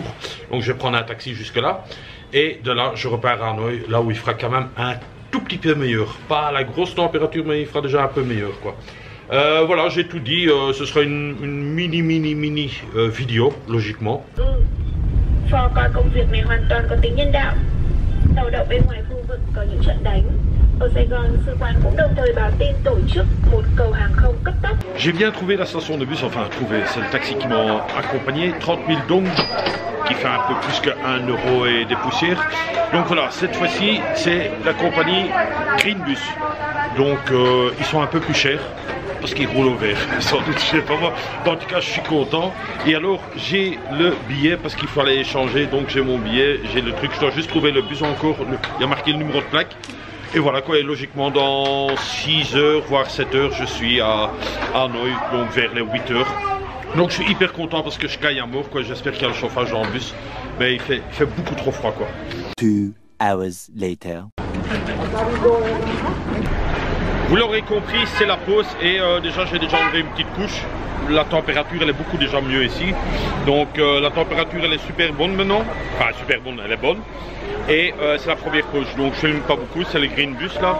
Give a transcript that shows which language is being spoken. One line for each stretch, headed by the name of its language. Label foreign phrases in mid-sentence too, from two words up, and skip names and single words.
French: Donc je vais prendre un taxi jusque là, et de là je repars à Hanoï, là où il fera quand même un tout petit peu meilleur. Pas à la grosse température, mais il fera déjà un peu meilleur quoi. Voilà, j'ai tout dit, ce sera une mini vidéo, logiquement.
Vietnamese: Ford coi công việc này hoàn toàn có tính nhân đạo. Tàu đậu bên ngoài khu vực có những trận đánh. Ở Sài Gòn, sư quan cũng đồng thời báo tin tổ chức một cầu hàng không cấp tốc.
French: J'ai bien trouvé la station de bus, enfin trouvé, c'est le taxi qui m'a accompagné, 30 000 dong, qui fait un peu plus que 1 euro et des poussières. Donc voilà, cette fois-ci, c'est la compagnie Greenbus. Donc ils sont un peu plus chers. Parce qu'il roule au vert, sans doute, je sais pas moi. En tout cas, je suis content. Et alors, j'ai le billet parce qu'il fallait échanger. Donc, j'ai mon billet, j'ai le truc. Je dois juste trouver le bus encore. Il y a marqué le numéro de plaque. Et voilà quoi. Et logiquement, dans 6h, voire 7h, je suis à Hanoï, donc vers les 8h. Donc, je suis hyper content parce que je caille à mort, quoi. J'espère qu'il y a le chauffage dans le bus. Mais il fait beaucoup trop froid, quoi.
English: 2 hours later.
French: Vous l'aurez compris, c'est la pause et déjà j'ai enlevé une petite couche. La température elle est beaucoup déjà mieux ici. Donc la température elle est super bonne maintenant. Enfin super bonne, elle est bonne. Et c'est la première pause, donc je filme pas beaucoup, c'est le Greenbus là.